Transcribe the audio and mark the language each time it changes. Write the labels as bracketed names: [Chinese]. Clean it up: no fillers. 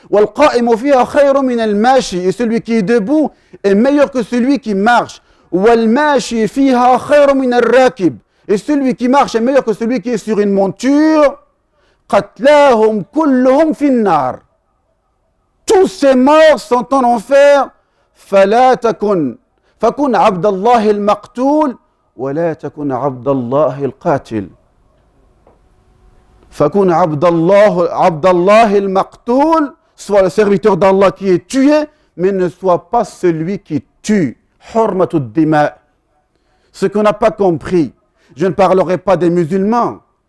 [Arabic] والقائم فيها خير من الماشي, [French] et celui qui est debout est meilleur que celui qui marche. [Arabic] والماشي فيها خير من الراكب, [French] et celui qui marche est meilleur que celui qui est sur une monture. [Arabic] قتلاهم كلهم في النار, [French] tous ces morts sont en enfer. [Arabic] فلا تكن فكن عبد الله المقتول ولا تكن عبد الله القاتل. فكن عبد الله المقتول, [French] soit le serviteur d'Allah qui est tué, mais ne soit pas celui qui tue. [Arabic] Hurmatud dima. [French] Ce qu'on n'a pas compris, je ne parlerai pas des musulmans.